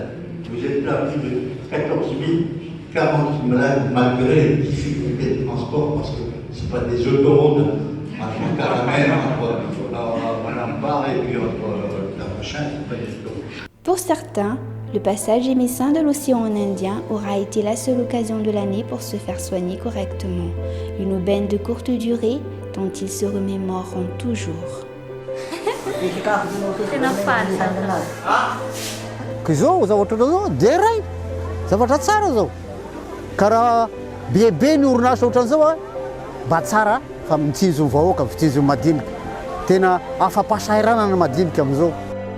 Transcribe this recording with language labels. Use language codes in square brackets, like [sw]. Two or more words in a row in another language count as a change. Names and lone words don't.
[fr] Vous êtes là plus de 14 040 malades malgré les difficultés de transport, parce que ce n'est pas des autoroutes entre Caramel, entre Manambar et puis entre la prochaine, c'est pas des autoroutes. Pour certains, le passage émessin de l'océan Indien aura été la seule occasion de l'année pour se faire soigner correctement. Une aubaine de courte durée dont ils se remémoreront toujours. [mg] Zao zavatra zao deray zavatra tsara zao karaha bebe ny orinasa ohatran'izao a mba tsara fa mitsinjo vahoaka fitsinjo madinika tena afa-pahasahiranana madinika amin'izao.